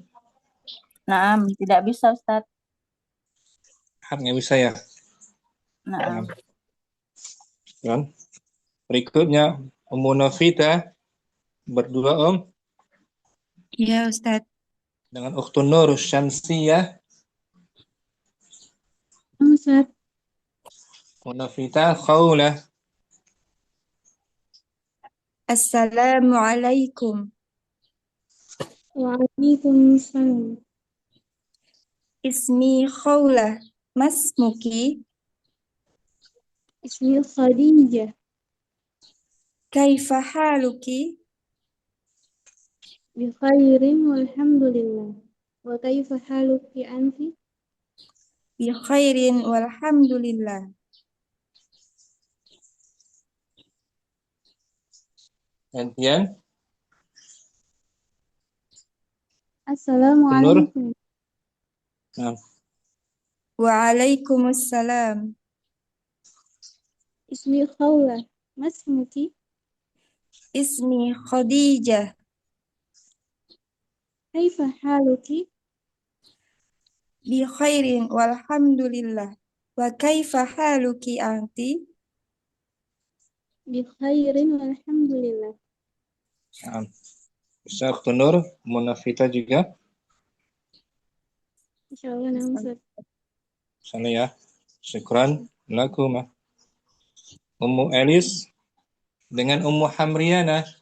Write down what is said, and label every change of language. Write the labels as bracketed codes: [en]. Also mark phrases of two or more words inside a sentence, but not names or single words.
[id] Naam, tidak bisa Ustaz. Nggak bisa ya? Naam. Kan? Berikutnya Ummu Novita berdua Om. Iya Ustaz. Dengan Ukhtun Nur Syamsiyah, Ustaz. Munafita Khawlah. [ar] السلام عليكم. وعليكم السلام. اسمي خولة. ما اسمكِ. اسمي خديجة. كيف حالكِ. بخير والحمد لله. وكيف حالكِ أنتِ? بخير والحمد لله. [id] Gantian. [ar] السلام عليكم. Nah, وعليكم السلام. اسمي خولة. ما اسمكِ? اسمي خديجة. كيف حالكِ? بخير والحمد لله. وكيف حالكِ أنتِ? بخير والحمد لله. [id] nah. Bisa Ukhtun Nur, Munafita juga. Insyaallah nah Ustaz. Sana ya. [ar] شكرا لكم. [id] Ummu Elis dengan Ummu Hamriana.